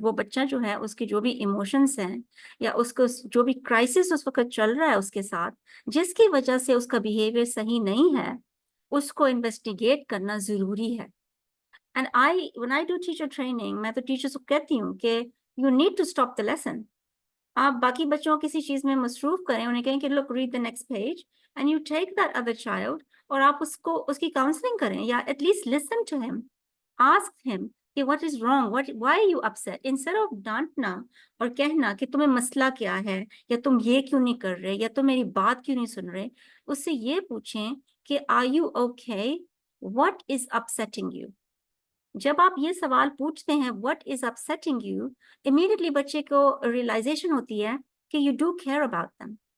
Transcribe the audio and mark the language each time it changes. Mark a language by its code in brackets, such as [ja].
[ur] وہ بچہ جو ہے، اس کے جو بھی ایموشنس ہیں یا اس کو جو بھی کرائسس اس وقت چل رہا ہے اس کے ساتھ، جس کی وجہ سے اس کا بیہیویئر صحیح نہیں ہے، اس کو انویسٹیگیٹ کرنا ضروری ہے. [en] And when I do teacher training, [ur] میں تو ٹیچرس کو کہتی ہوں کہ [en] you need to stop the lesson. [ur] آپ باقی بچوں کو کسی چیز میں مصروف کریں، انہیں کہیں کہ [en] look read the next page and you take that other child [ur] اور آپ اس کی کاؤنسلنگ کریں یا [en] at least listen to him, ask him [ur] کہ [en] what is wrong, why are you upset, instead of [ur] ڈانٹنا اور کہنا کہ تمہیں مسئلہ کیا ہے یا تم یہ کیوں نہیں کر رہے یا تم میری بات کیوں نہیں سن رہے. اس سے یہ پوچھیں کہ [en] are you okay, what is upsetting you. [ur] جب آپ یہ سوال پوچھتے ہیں [en] what is upsetting you, [ur] immediately بچے کو ریئلائزیشن ہوتی ہے کہ [en] you do care about them.